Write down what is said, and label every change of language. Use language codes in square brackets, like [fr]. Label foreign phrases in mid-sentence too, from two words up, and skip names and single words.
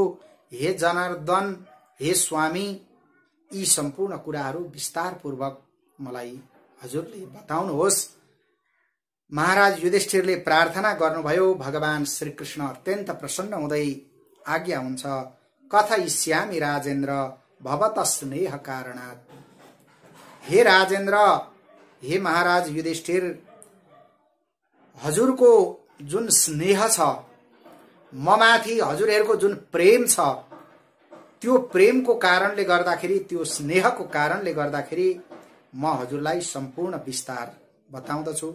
[ne] हे जनार्दन, हे स्वामी, यी सम्पूर्ण कुराहरू विस्तारपूर्वक मलाई हजुरले बताउनुहोस्। महाराज युधिष्ठिरले प्रार्थना गर्नुभयो। भगवान श्री कृष्ण अत्यन्त प्रसन्न हुँदै आज्ञा हुन्छ, [sa] कथयिष्यामि राजेन्द्र भवतः स्नेह कारणात्। [ne] हे राजेन्द्र, हे महाराज युधिष्ठिर, हजुरको जुन स्नेह छ, ममाथि हजुरहरूको जुन प्रेम छ, त्यो प्रेमको कारणले गर्दाखेरि, त्यो स्नेहको कारणले गर्दाखेरि म हजुरलाई सम्पूर्ण विस्तार बताउँदछु।